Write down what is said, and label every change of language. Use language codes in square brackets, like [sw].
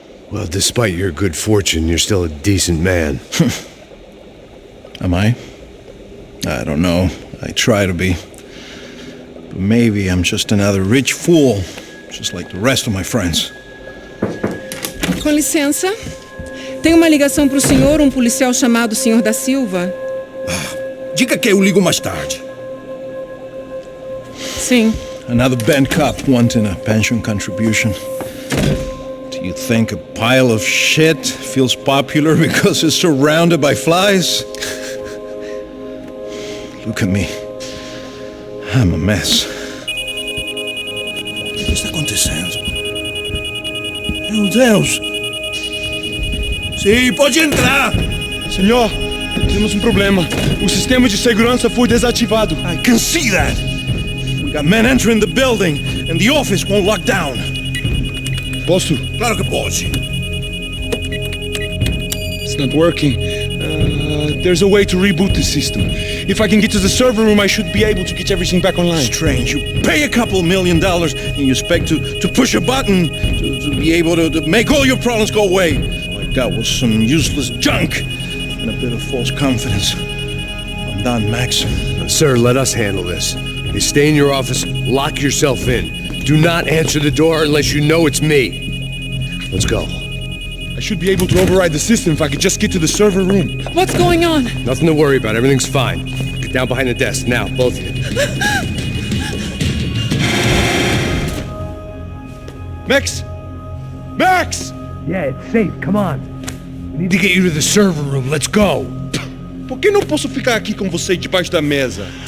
[en] Well, despite your good fortune, you're still a decent man. Am I? I don't know. I try to be. But maybe I'm just another rich fool, just like the rest of my friends. [pt] Com licença. Tem uma ligação para o senhor, policial chamado Sr. da Silva. Diga que eu ligo mais tarde. Sim. [en] Another bent cop wanting a pension contribution. Do you think a pile of shit feels popular because it's surrounded by flies? Look at me. I'm a mess. [pt] O que está acontecendo? Meu Deus! Sim, pode entrar! Senhor, temos problema. O sistema de segurança foi desativado. [en] I can see that. We got men entering the building and the office won't lock down. [pt] Posso? Claro que pode. [en] It's not working. There's a way to reboot the system. If I can get to the server room, I should be able to get everything back online. Strange. You pay a couple $1 million and you expect to push a button to be able to make all your problems go away. All I got was some useless junk and a bit of false confidence. I'm done, Max. Sir, let us handle this. You stay in your office, lock yourself in. Do not answer the door unless you know it's me. Let's go. I should be able to override the system if I could just get to the server room. What's going on? Nothing to worry about. Everything's fine. Get down behind the desk. Now, both of you. Max! Max! Yeah, it's safe. Come on. We need to get you to the server room. Let's go. [pt] Por que não posso ficar aqui com você debaixo da mesa?